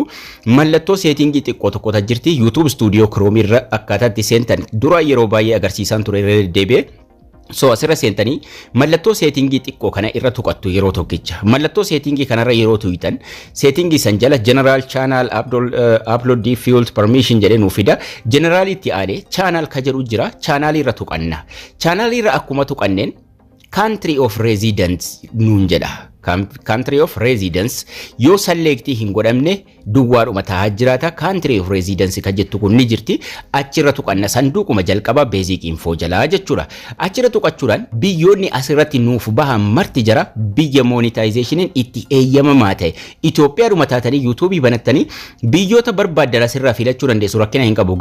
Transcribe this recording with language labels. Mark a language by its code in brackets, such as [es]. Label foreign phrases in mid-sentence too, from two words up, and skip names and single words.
[om] Mallattoo settingii xiqqoo tokko jirti YouTube Studio Chrome irra akkaataatti seentan dura yeroo baay'ee agarsiisan ture deebi'ee so asirra seentanii mallattoo settingii xiqqoo kana irra tuqattu yeroo tokkicha. Mallattoo settingii kanarra yeroo tuuyitan settingii san jala [en] general channel upload default permission [om] jedhee nuuf fida. General itti aane channel ka jedhu jira. Channel irra tuqanna. Channel irra akkuma tuqanneen [en] country of residence [om] nuun jedha. [en] Country of residence [om] yoo select hin godhamne duwwaadhuma taa'aa jiraata. [en] Country of residence [om] ka jettu kun ni jirti. Achirra tuqanna sanduuquma jalqaba [en] basic info [om] jalaa jechuudha. Achirra tuqachuudhaan biyyoonni asirratti nuuf bahan marti jira biyya monetizationin itti eeyyamamaa ta'e. Itoophiyaadhuma taatanii YouTube banattanii biyyoota barbaaddan asirraa filachuu dandeessu, rakkina hin qabu.